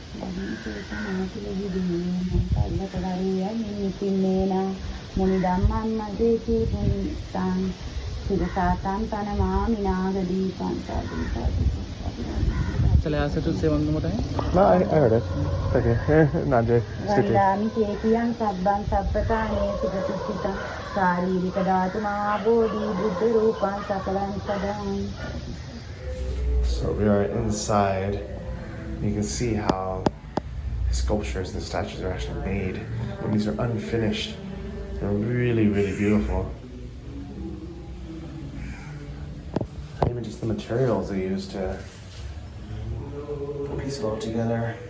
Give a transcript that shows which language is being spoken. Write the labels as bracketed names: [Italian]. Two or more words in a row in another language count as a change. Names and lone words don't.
[English] Shall I ask her to say one more time? No, I heard it. Okay. Najee. Sticky. [Pali] වන්දාමි කේතියන් සබ්බං සබ්බතානේ සුගතිසිතං ශාරීරික ධාතු මහාබෝධි බුද්ධ රූපං සකලං සදාං. [English] So we are inside. You can see how the sculptures and the statues are actually made. And these are unfinished. They're really, really beautiful. And even just the materials they use to piece it all together.